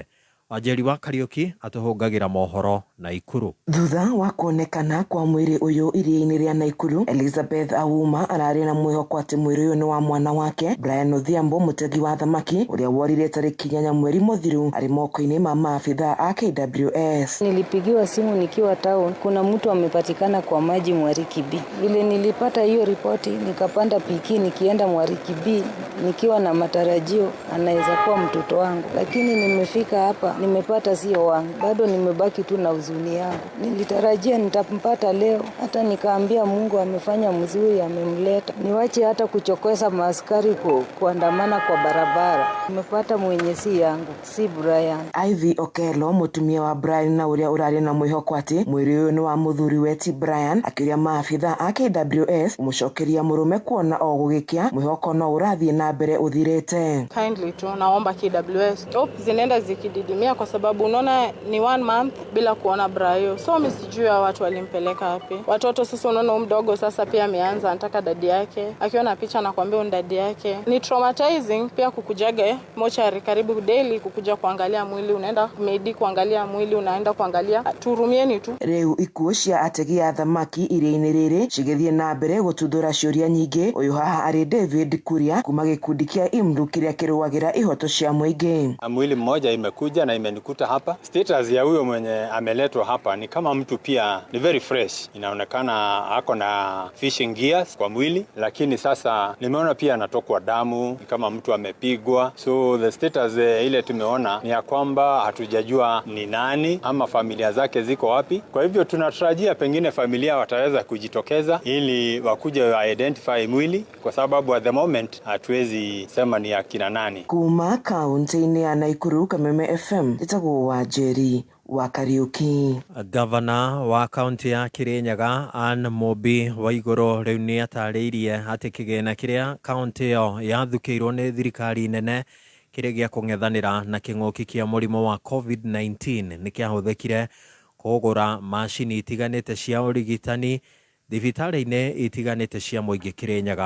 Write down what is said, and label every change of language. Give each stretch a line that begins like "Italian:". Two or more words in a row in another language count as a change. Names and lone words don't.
Kikuyu: Wanjeri wa Kariuki atuhungagira mohoro Naikuru. Thutha wa kuonekana kwa mwiri uyu iria-inĩ rĩa Naikuru, Elizabeth Auma ararĩ na mwĩhoko atĩ mwĩrĩ ũyũ nĩ wa mwana wake Brian Odhiambo, mũtegi wa thamaki ũrĩa worire tarĩki 8 mweri mũthiru arĩ moko-inĩ ma maafitha a KWS.
Swahili: Nilipigiwa simu nikiwa town, kuna mtu amepatikana kwa maji Mwariki B. Vile nilipata hiyo ripoti nikapanda piki nikienda Mwariki B nikiwa na matarajio anaweza kuwa mtoto wangu, lakini nimefika hapa nimepata sio wangu, bado nimebaki tu na huzuni yangu. Nilitarajia nitampata leo, hata nikaambia Mungu amefanya mzuri, amemleta. Niwache hata kuchokoza maaskari kuandamana kwa barabara. Nimepata mwenye si yangu, si Brian.
Kikuyu: Ivy Okelo, mutumia wa Brian na uria urari na mwihoko ati mwiri uyu ni wa muthuri weti Brian, akiria maafitha a KWS umucokeria murume kuona o gugikia mwihoko no urathie na mbere uthirite.
Swahili: Kindly tu naomba KWS hope zinaenda zikididimia, kwa sababu unaona ni 1 month bila kuona Brian. So mimi sijui watu walimpeleka wapi. Watoto sasa, unaona mdogo sasa pia ameanza anataka dadi yake, akiona picha anakuambia dadi yake. Ni traumatizing pia kukujaga mochari karibu daily kukuja kuangalia mwili, unaenda medi kuangalia mwili, unaenda kuangalia. Turumieni tu.
Kikuyu: Riu ikuo cia ategi a thamaki iria-ini riri cigithie na mbere gututhura ciuria nyingi. Uyu haha ari David Kuria kuma gikundi kia Imru kiria kiruagira ihoto cia muingi.
Swahili: Mwili mmoja imekuja na imenikuta hapa. Status ya huyo mwenye ameletwa hapa ni kama mtu pia ni
English: very fresh.
Swahili: Inaonekana ako na
English: fishing gears
Swahili: kwa mwili, lakini sasa nimeona pia anatokwa damu kama mtu amepigwa.
English: So the status
Swahili: ile tumeona ni ya kwamba hatujajua ni nani ama familia zake ziko wapi. Kwa hivyo tunatarajia pengine familia wataweza kujitokeza ili wakuje wa identify mwili, kwa sababu
English: at the moment
Swahili: hatuwezi sema ni akina nani.
Kikuyu: Kuma kaunti-ini ya Nakuru, Kameme FM, Njĩtagwo Wanjeri wa Kariuki. Gavana wa kaunti ya Kirinyaga Anne Mobi Waiguru riu ni atarĩirie atĩ kĩgĩna kĩrĩa kaunti ĩyo yathukĩirwo nĩ thirikari nene kĩrĩa gĩa kũng'ethanĩra na kĩng'ũki kĩa mũrimũ wa COVID-19 nĩ kĩahũthĩkire kũgũra macini itiganĩte cia ũrigitani thibitarĩ-inĩ itiganĩte cia mũingĩ Kirinyaga.